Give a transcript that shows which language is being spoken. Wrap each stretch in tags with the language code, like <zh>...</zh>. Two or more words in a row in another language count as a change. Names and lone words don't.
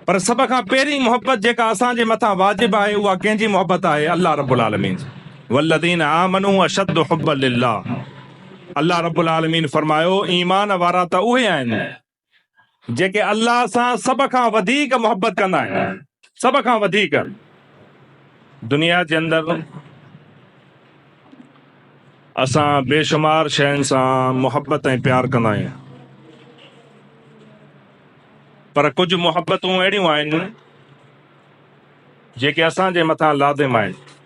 <sd>पर सब खां पहिरीं मोहब्बत जेका असांजे मथां वाजिब आहे उहा कंहिंजी मोहब्बत आहे?</sd> <ar>الله رب العالمين. والذين آمنوا أشد حبا لله. الله رب العالمين</ar> <sd>फरमायो ईमान वारा त उहे आहिनि जेके अल्लाह सां सब खां वधीक मोहब्बत कंदा आहिनि, सब खां वधीक। दुनिया जे अंदरि असां बेशुमार शयुनि सां मोहब्बत ऐं प्यार कंदा आहियूं, पर कुझु मोहब्बतूं अहिड़ियूं आहिनि जेके असांजे मथां लाज़िम आहिनि।</sd>